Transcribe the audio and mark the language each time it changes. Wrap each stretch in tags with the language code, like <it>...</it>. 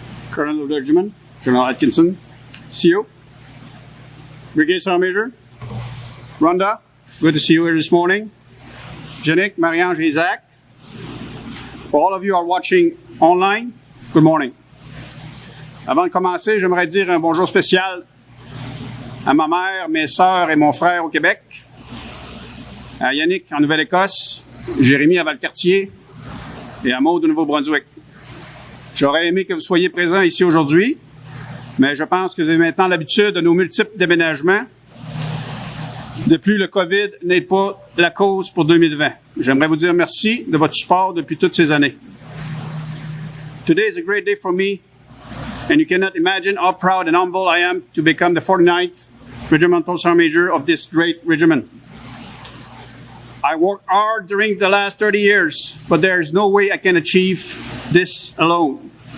<en>Colonel of the Regiment, General Atkinson, CO, Brigade Sergeant Major, Rhonda, good to see you here this morning, Yannick, Marie-Ange, Isaac. For all of you who are watching online, good morning.</en> <fr>Avant de commencer, j'aimerais dire un bonjour spécial à ma mère, mes sœurs et mon frère au Québec, à Yannick en Nouvelle-Écosse, Jérémy à Valcartier et à Maud au Nouveau-Brunswick. J'aurais aimé que vous soyez présents ici aujourd'hui, mais je pense que vous avez maintenant l'habitude de nos multiples déménagements. De plus, le COVID n'est pas la cause pour 2020. J'aimerais vous dire merci de votre support depuis toutes ces années.</fr> <en>Today is a great day for me, and you cannot imagine how proud and humble I am to become the 49th Regimental Sergeant Major of this great regiment. I worked hard during the last 30 years, but there is no way I can achieve this alone.</en>